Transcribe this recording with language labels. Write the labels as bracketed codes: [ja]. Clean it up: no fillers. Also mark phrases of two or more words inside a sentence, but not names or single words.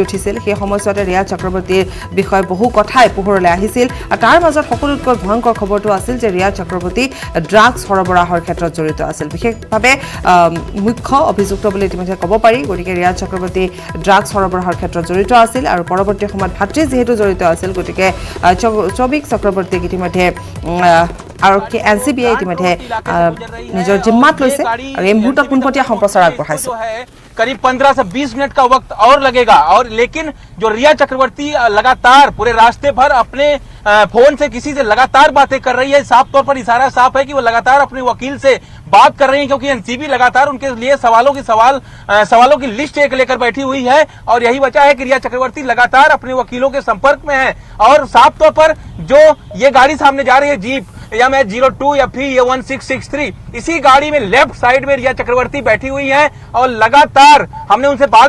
[as] উঠিছিল সেই সময়ছোৱাতে ৰিয়া চক্ৰৱৰ্তীৰ বিষয়ে বহু কথাই পোহৰলৈ আহিছিল আৰু তাৰ মাজত সকলোতকৈ ভয়ংকৰ খবৰটো আছিল যে ৰিয়া চক্ৰৱৰ্তী ড্ৰাগছ সৰবৰাহৰ ক্ষেত্ৰত জড়িত আছিল বিশেষভাৱে মুখ্য অভিযুক্ত বুলি ইতিমধ্যে ক'ব পাৰি গতিকে ৰিয়া চক্ৰৱৰ্তী ড্ৰাগছ সৰবৰাহৰ ক্ষেত্ৰত জড়িত আছিল আৰু পৰৱৰ্তী সময়ত ভাতৃ যিহেতু জড়িত আছিল গতিকে চৌবিক চক্ৰৱৰ্তীক ইতিমধ্যে আৰক্ষী এনচিবিয়ে ইতিমধ্যে নিজৰ জিম্মাত লৈছে আৰু এই মুহূৰ্তত পোনপটীয়া সম্প্ৰচাৰ আগবঢ়াইছে [hi] करीब 15 से 20 मिनट का वक्त और लगेगा और लेकिन जो रिया चक्रवर्ती लगातार पूरे रास्ते भर अपने फोन से किसी से लगातार बातें कर रही है साफ तौर पर इशारा साफ है कि वो लगातार अपने वकील से बात कर रही है क्योंकि एनसीबी लगातार उनके लिए सवालों की लिस्ट एक लेकर बैठी हुई है और यही वजह है कि रिया चक्रवर्ती लगातार अपने वकीलों के संपर्क में है और साफ तौर पर जो ये गाड़ी सामने जा रही है जीप MH02 या फिर ये 1663 इसी गाड़ी में [en] left side [hi] में रिया चक्रवर्ती बैठी हुई है और लगातार हमने उनसे बात